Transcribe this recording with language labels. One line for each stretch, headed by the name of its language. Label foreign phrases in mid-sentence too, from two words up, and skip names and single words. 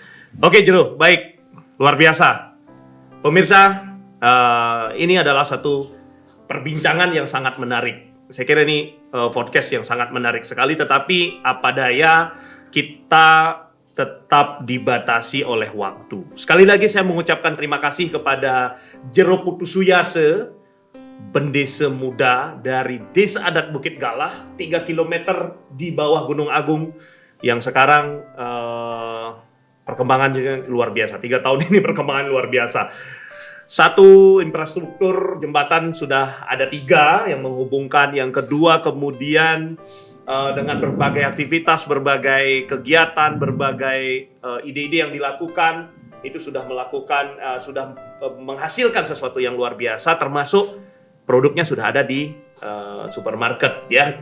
Indonesian: Oke Jero, baik, luar biasa. Pemirsa, ini adalah satu perbincangan yang sangat menarik. Saya kira ini podcast yang sangat menarik sekali, tetapi apa daya kita tetap dibatasi oleh waktu. Sekali lagi saya mengucapkan terima kasih kepada Jero Putusuyase, Bendesa muda dari Desa Adat Bukit Galah, 3 km di bawah Gunung Agung, yang sekarang perkembangannya luar biasa. 3 tahun ini perkembangan luar biasa. Satu, infrastruktur jembatan sudah ada 3 yang menghubungkan. Yang kedua, kemudian dengan berbagai aktivitas, berbagai kegiatan, berbagai ide-ide yang dilakukan, itu sudah menghasilkan sesuatu yang luar biasa, termasuk produknya sudah ada di supermarket ya.